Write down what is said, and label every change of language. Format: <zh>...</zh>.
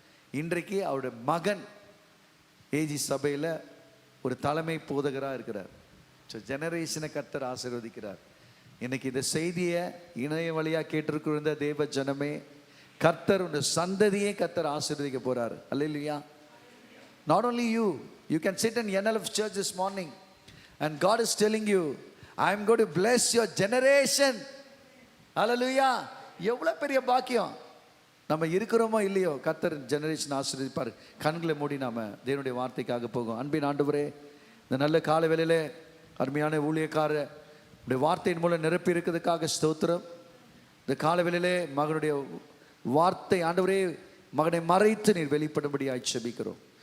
<ta>இன்றைக்கு அவருடைய மகன் ஏஜி சபையில் ஒரு தலைமை போதகராக இருக்கிறார். ஸோ ஜெனரேஷனை கர்த்தர் ஆசீர்வதிக்கிறார். இன்னைக்கு இந்த செய்தியை இணைய வழியாக கேட்டிருக்கிற தேவ ஜனமே, கர்த்தர் உடைய சந்ததியை கர்த்தர் ஆசீர்வதிக்க போறார். அல்லேலூயா.</ta> <en>Not only you can sit in NLF church this morning and God is telling you, I am going to bless your generation.</en> <ta>Hallelujah. எவ்வளோ பெரிய பாக்கியம். நம்ம இருக்கிறோமோ இல்லையோ, கர்த்தர் ஜெனரேஷன் ஆசீர்வதிப்பார். கண்களை மூடி நாம தேவனுடைய வார்த்தைக்காக போகும். அன்பின் ஆண்டவரே, இந்த நல்ல கால வேளையிலே அருமையான ஊழியக்காரர் உடைய வார்த்தையின் மூலம் நிரப்பி இருக்கிறதுக்காக ஸ்தோத்திரம். இந்த கால வேளையிலே மகனுடைய வார்த்தை ஆண்டவரே, மகனை மறைத்து நீர் வெளிப்படும்படியாய் ஜெபிக்கிறோம்.</ta>